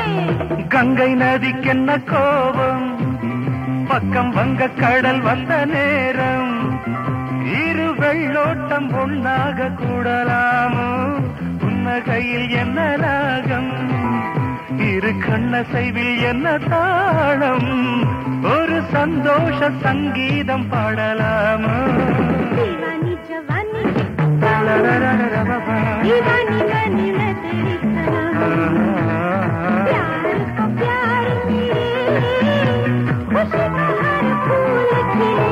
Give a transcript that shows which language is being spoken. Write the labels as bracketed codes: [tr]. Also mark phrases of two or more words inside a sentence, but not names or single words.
[ta] गंगை நதிக்கென்ன கோபம் பக்கம் வங்க கடல் வந்த நேரம் இரு வெள்ளோட்டம் ஒன்னாக கூடலாமோ கையில் என்ன ராகம் இரு கண்ணசைவில் என்ன தாளம் ஒரு சந்தோஷ சங்கீதம் பாடலாமா [hi] दीवानी जवानी दीवानी बनी मैं तेरी सनम प्यार को प्यार मिले खुशी का हर फूल खिले